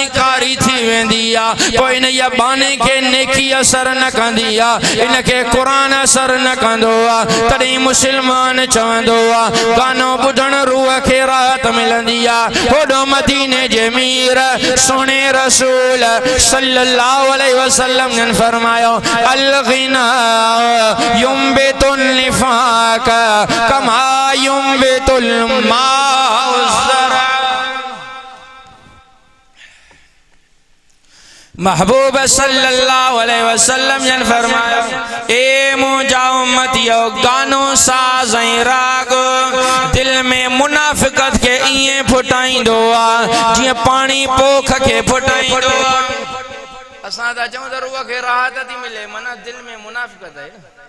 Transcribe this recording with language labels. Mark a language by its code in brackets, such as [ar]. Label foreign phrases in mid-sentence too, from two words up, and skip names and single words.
[sd] कारी थी वेंदी आहे पोइ इन या बाने खे नेकी असर न कंदी आहे इन खे क़ुरान असर न कंदो आहे तॾहिं मुस्लमान चवंदो आहे गानो ॿुधण रूह खे राहत मिलंदी आहे होॾो मदीने जे मीर सोने रसूल [ar] صلى الله عليه وسلم [sd] ने फरमायो [ar] الغنا ينبت النفاق كما ينبت الماء الزرع [sd] महबूब [ar] صلى الله عليه وسلم [sd] ने फरमाया ए मुंहिंजा उम्मतियो गानो साज़ ऐं राग दिल में मुनाफ़िक़त खे ईअं फुटाईंदो आहे जीअं पाणी पोख खे फुटाईंदो आहे असां त चऊं त रूह खे राहत थी मिले माना दिल में मुनाफ़िक़त आहे